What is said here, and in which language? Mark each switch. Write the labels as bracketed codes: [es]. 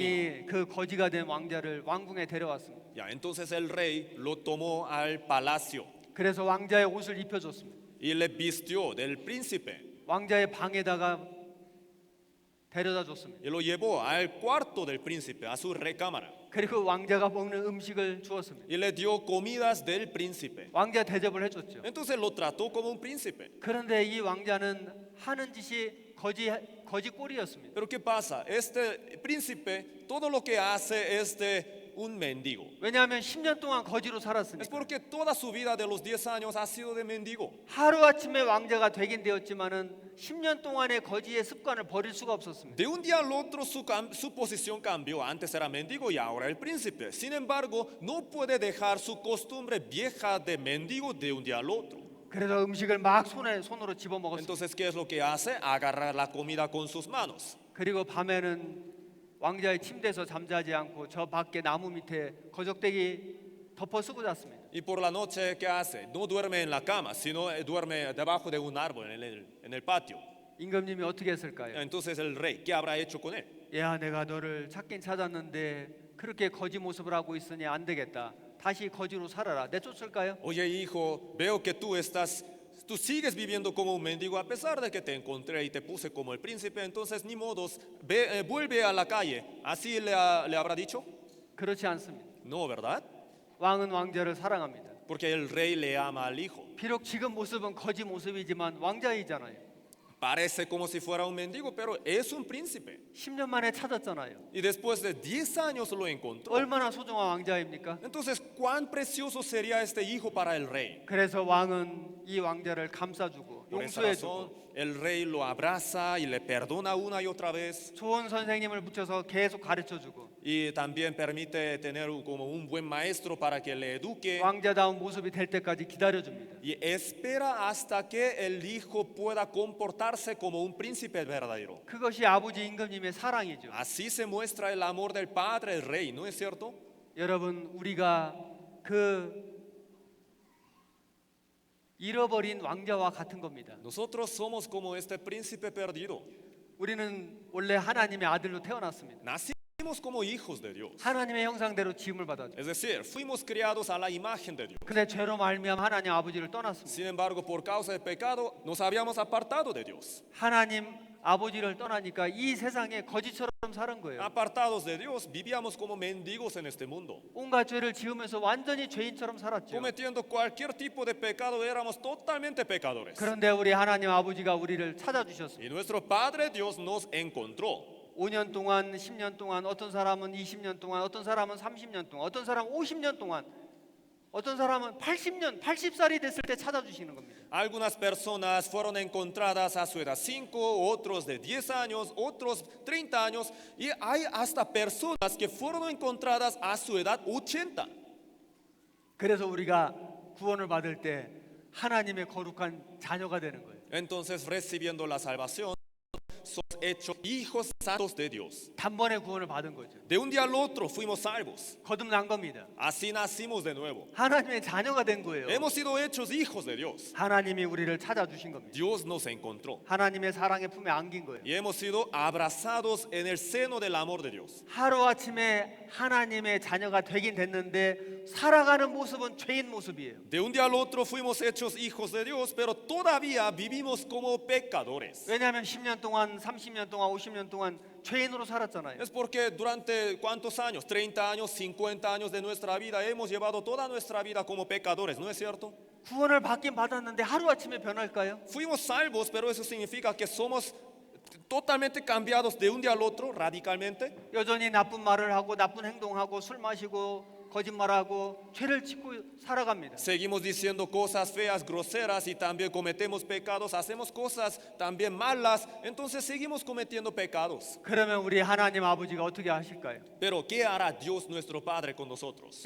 [ko] 왕이 그 거지가 된 왕자를 왕궁에 데려왔습니다. [es] Ya, entonces el rey lo tomó al palacio [ko] 그래서 왕자의 옷을 입혀줬습니다. [es] y le vistió del príncipe [ko] 왕자의 방에다가 데려다 줬습니다. [es] y lo llevó al cuarto del príncipe, a su recámara, [ko] 그리고 왕자가 먹는 음식을 주었습니다. [es] y le dio comidas del príncipe. [ko] 왕자 대접을 해줬죠. [es] Entonces lo trató como un príncipe. [ko] 그런데 이 왕자는 하는 짓이 거지 꼴이었습니다. [es] Pero ¿qué pasa? Este príncipe, todo lo que hace es de un mendigo. [ko] 왜냐하면 10년 동안 거지로 [es] Es [ko] 살았으니까. [es] porque toda su vida de los 10 años ha sido de mendigo. [ko] 하루아침에 왕자가 되긴 되었지만은 10년 동안의 거지의 습관을 버릴 수가 없었습니다. [es] De un día al otro su posición cambió. Antes era mendigo y ahora el príncipe. Sin embargo, no puede dejar su costumbre vieja de mendigo de un día al otro. [ko] 그래서 음식을 막 손으로 집어 먹었습니다. [es] Entonces, ¿qué es lo que hace? Agarrar la comida con sus manos. [ko] 그리고 밤에는 왕자의 침대에서 잠자지 않고 저 밖에 나무 밑에 거적대기 덮어 쓰고 잤습니다. [es] Y por la noche, ¿qué hace? No duerme en la cama, sino duerme debajo de un árbol en el patio. [ko] 임금님이 어떻게 했을까요? [es] Entonces el rey, ¿qué habrá hecho con él? [ko] 야, 내가 너를 찾긴 찾았는데 그렇게 거지 모습을 하고 있으니 안 되겠다. 다시 거지로 살아라. 내쫓을까요? [es] Oye, hijo, veo que tú sigues viviendo como un mendigo a pesar de que te encontré y te puse como el príncipe, entonces ni modos, vuelve a la calle. ¿Así le habrá dicho? [ko] 그렇지 않습니다. [es] No, ¿verdad? [ko] 왕은 왕자를 사랑합니다. [es] Porque el rey le ama al hijo. [ko] 비록 지금 모습은 거지 모습이지만 왕자이잖아요. [es] Parece como si fuera un mendigo, pero es un príncipe. [ko] 10년 만에 찾았잖아요. [es] Y después de 10 años lo encontró. [ko] 얼마나 소중한 왕자입니까? [es] Entonces, ¿cuán precioso sería este hijo para el rey? [ko] 그래서 왕은 이 왕자를 감싸주고 [es] Por esa [ko] 용서해주고 [es] razón, el rey lo abraza y le perdona una y otra vez. [ko] 좋은 선생님을 붙여서 계속 가르쳐주고 [es] Y también permite tener como un buen maestro para que le eduque. [ko] 왕자다운 모습이 될 때까지 기다려줍니다. [es] Y espera hasta que el hijo pueda comportarse como un príncipe verdadero. [ko] 그것이 아버지 임금님의 사랑이죠. [es] Así se muestra el amor del padre, el rey, ¿no es cierto? [ko] 여러분, 우리가 그 잃어버린 왕자와 같은 겁니다. [es] Nosotros somos como este príncipe perdido. [ko] 우리는 원래 하나님의 아들로 태어났습니다. [es] Nacimos como hijos de Dios. [ko] 하나님의 형상대로 지음을 받았죠. [es] Es decir, fuimos criados a la imagen de Dios. [ko] 근데 죄로 말미암아 하나님 아버지를 떠났습니다. [es] Sin embargo, por causa del pecado, nos habíamos apartado de Dios. [ko] 하나님 아버지를 떠나니까 이 세상에 거지처럼 사는 거예요. [es] Apartados de Dios, vivíamos como mendigos en este mundo. [ko] 온갖 죄를 지으면서 완전히 죄인처럼 살았죠. [es] Cometiendo cualquier tipo de pecado, éramos totalmente pecadores. [ko] 그런데 우리 하나님 아버지가 우리를 찾아주셨습니다. [es] Y nuestro Padre Dios nos encontró. [ko] 5년 동안, 10년 동안, 어떤 사람은 20년 동안, 어떤 사람은 30년 동안, 어떤 사람은 50년 동안, 어떤 사람은 80년, 80살이 됐을 때 찾아주시는 겁니다. [es] Algunas personas fueron encontradas a su edad 5, otros de 10 años, otros 30 años, y hay hasta personas que fueron encontradas a su edad 80. [ko] 그래서 우리가 구원을 받을 때 하나님의 거룩한 자녀가 되는 거예요. [es] Entonces, recibiendo la salvación, somos hechos hijos santos de Dios. [ko] 단번에 구원을 받은 거죠. [es] De un día al otro fuimos salvos. [ko] 거듭난 겁니다. [es] Así nacimos de nuevo. [ko] 하나님의 자녀가 된 거예요. [es] Hemos sido hechos hijos de Dios. [ko] 하나님이 우리를 찾아주신 겁니다. [es] Dios nos encontró. [ko] 하나님의 사랑의 품에 안긴 거예요. [es] Y hemos sido abrazados en el seno del amor de Dios. [ko] 하루아침에 하나님의 자녀가 되긴 됐는데 살아가는 모습은 죄인 모습이에요. [es] De un día al otro fuimos hechos hijos de Dios, pero todavía vivimos como pecadores. [ko] 왜냐하면 10년 동안, 30년 동안, 50년 동안 죄인으로 살았잖아요. [es] Es porque durante cuántos años, 30 años, 50 años de nuestra vida, hemos llevado toda nuestra vida como pecadores, ¿no es cierto? [ko] 구원을 받긴 받았는데 하루아침에 변할까요? [es] Fuimos salvos, pero eso significa que somos totalmente cambiados de un día al otro, radicalmente. [ko] 여전히 나쁜 말을 하고 나쁜 행동하고 술 마시고 거짓말하고 죄를 짓고 살아갑니다. [es] Seguimos diciendo cosas feas, groseras y también cometemos pecados, hacemos cosas también malas, entonces seguimos cometiendo pecados. [ko] 그러면 우리 하나님 아버지가 어떻게 하실까요? [es] Pero ¿qué hará Dios nuestro Padre con nosotros?